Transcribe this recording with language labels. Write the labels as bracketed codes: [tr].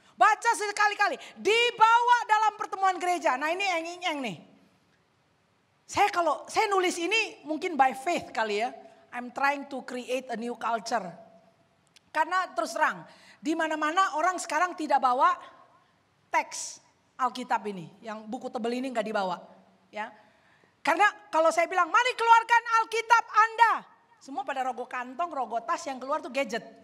[id] Baca sekali-kali, dibawa dalam pertemuan gereja. Nah ini eng-eng nih. Saya nulis ini mungkin [en] by faith [id] kali ya. [en] I'm trying to create a new culture. [id] Karena terus terang, di mana-mana orang sekarang tidak bawa teks Alkitab ini, yang buku tebel ini nggak dibawa, ya. Karena kalau saya bilang, mari keluarkan Alkitab Anda, semua pada rogo kantong, rogo tas, yang keluar tuh gadget.